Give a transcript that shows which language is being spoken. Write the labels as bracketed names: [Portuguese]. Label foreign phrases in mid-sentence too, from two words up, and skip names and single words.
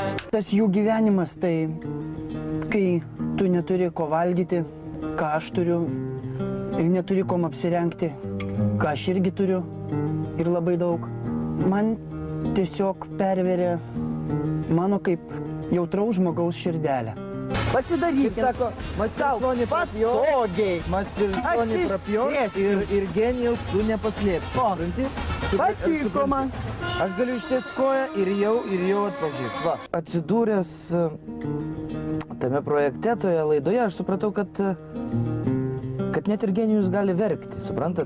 [Lithuanian] Tas jų gyvenimas, tai kai tu neturi ko valgyti, ką aš turiu, ir neturi kom apsirengti, ką aš irgi turiu ir labai daug, man tiesiog perveria mano kaip jautraus žmogaus širdelę. Pasidarykit. Kaip sako, [Russian] мастерство не пропьешь, [Lithuanian] Patogiai. [Russian] мастерство не пропьешь [Lithuanian] ir genijaus tu nepaslėpsi. Supranti? Patiko man. Aš galiu ištiesti koją ir jau atpažįst. Va. Atsidūręs tame projekte, toje laidoje, aš supratau, kad net ir genijus gali verkti, suprantat?